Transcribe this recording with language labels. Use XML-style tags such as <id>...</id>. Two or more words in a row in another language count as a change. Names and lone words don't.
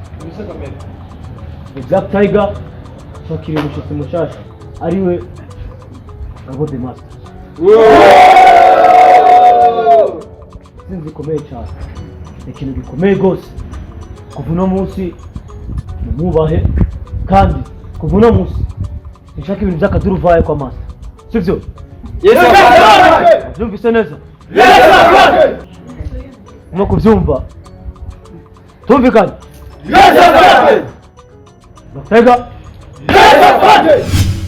<rn>Black Tiger twakiriye umushyitsi mushasha ariwe Gabo the Master. Sinzi bikomeye cyane, ikintu gikomeye rwose. Kuva uno munsi mumubahe kandi kuva uno munsi nshaka ibintu by'akaduruvaye kwa Master, sivyo?</rn> <en>Yes sir.</en> <rn>Byumvise neza?</rn> <en>Yes sir.</en> <rn>Mo kubyumva tumvikanye?</rn> <en>Yes sir.</en> <rn>Batega?</rn> <en>Yes sir.</en>